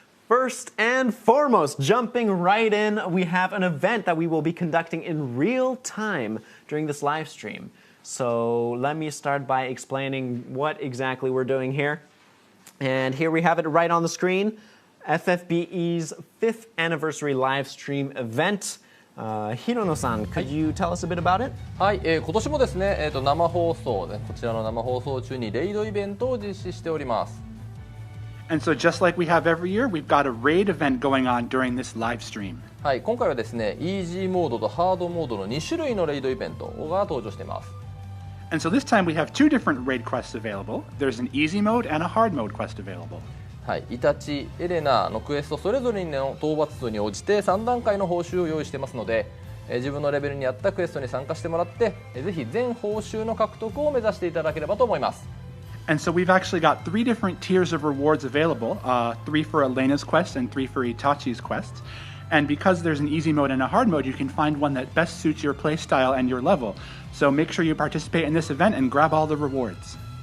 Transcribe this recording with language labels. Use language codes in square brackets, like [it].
[en] First and foremost, jumping right in, we have an event that we will be conducting in real time during this live stream. So let me start by explaining what exactly we're doing here. And here we have it right on the screen. FFBE's 5th anniversary live stream event. Hirono-san, could you tell us a bit about it? [ja] はい、今年もですね、生放送でこちらの生放送中にレイドイベントを実施しております。 [en] And so just like we have every year, we've got a raid event going on during this live stream. [ja] はい、今回はですね、イージーモードとハードモードの2種類のレイドイベントが登場しています。 [en] And so this time we have 2 different raid quests available. There's an easy mode and a hard mode quest available. [ja] はい、イタチ、エレナのクエストそれぞれの討伐数に応じて3段階の報酬を用意していますので、自分のレベルに合ったクエストに参加してもらって、ぜひ全報酬の獲得を目指していただければと思います。 [en] And so we've actually got 3 different tiers of rewards available, 3 for Elena's quest and 3 for Itachi's quest. And because there's an easy mode and a hard mode, you can find one that best suits your playstyle and your level. So make sure you participate in this event and grab all the rewards.